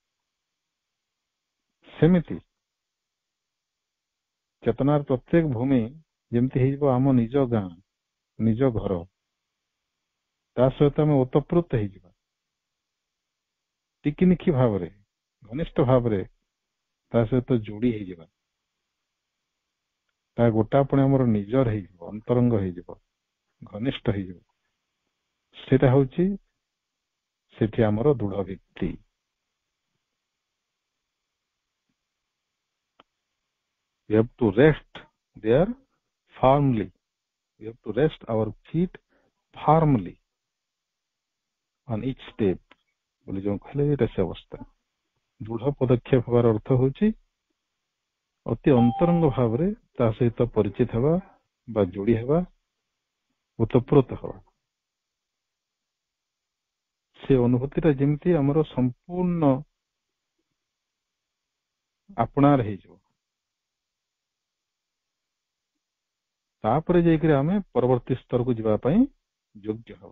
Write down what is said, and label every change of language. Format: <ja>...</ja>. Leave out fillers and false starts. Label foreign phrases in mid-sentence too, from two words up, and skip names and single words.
<or>ସେମିତି ଚେତନାର ପ୍ରତ୍ୟେକ ଭୂମି ଯେମିତି ହେଇଯିବ ଆମ ନିଜ ଗାଁ, ନିଜ ଘର, ତା ସହିତ ଆମେ ଓତପ୍ରୋତ ହେଇଯିବା, ଟିକିନିଖି ଭାବରେ, ଘନିଷ୍ଠ ଭାବରେ ତା ସହିତ ଯୋଡି ହେଇଯିବା, ତା ଗୋଟା ପୁଣି ଆମର ନିଜର ହେଇଯିବ, ଅନ୍ତରଙ୍ଗ ହେଇଯିବ, ଘନିଷ୍ଠ ହେଇଯିବ। ସେଇଟା ହଉଛି ସେଠି ଆମର ଦୃଢ ଭିତ୍ତି।</or> <en>We have to rest there firmly. We have to rest our feet firmly on each step.</en> <or>ବୋଲି ଯେଉଁ କହିଲେ ଏଇଟା ସେ ଅବସ୍ଥା। ଦୃଢ ପଦକ୍ଷେପ ହେବାର ଅର୍ଥ ହଉଛି ଅତି ଅନ୍ତରଙ୍ଗ ଭାବରେ ତା ସହିତ ପରିଚିତ ହେବା ବା ଯୋଡି ହେବା, ଓତପ୍ରୋତ ହେବା। ସେ ଅନୁଭୂତିଟା ଯେମିତି ଆମର ସମ୍ପୂର୍ଣ୍ଣ ଆପଣାର ହେଇଯିବ, ତାପରେ ଯାଇକରି ଆମେ ପରବର୍ତ୍ତୀ ସ୍ତରକୁ ଯିବା ପାଇଁ ଯୋଗ୍ୟ ହେବା।</or>